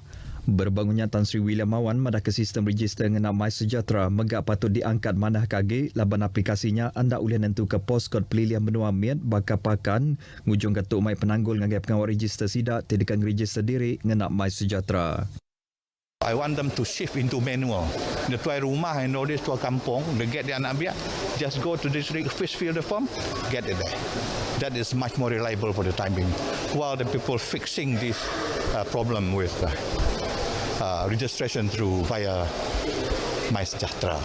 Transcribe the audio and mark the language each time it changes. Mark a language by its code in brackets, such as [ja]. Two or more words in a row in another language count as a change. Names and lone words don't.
[iba] Berbangunnya Tan Sri William Mawan madah ke sistem register ngena MySejahtera megak patut diangkat manah kage laban aplikasinya anda boleh nentu ke poskod pelilihan benua miat baka pakan ngujung ketuk mai penanggul ngagai pengawal register SIDA tidak register diri ngena MySejahtera. [en] I want them to shift into manual. The [iba] tuai rumah [en] and all this [iba] tuai kampung, [en] they get the [iba] anak biak, [en] just go to this office, fill the form, get it there. That is much more reliable for the time being. While the people fixing this problem with registration through via MySejahtera.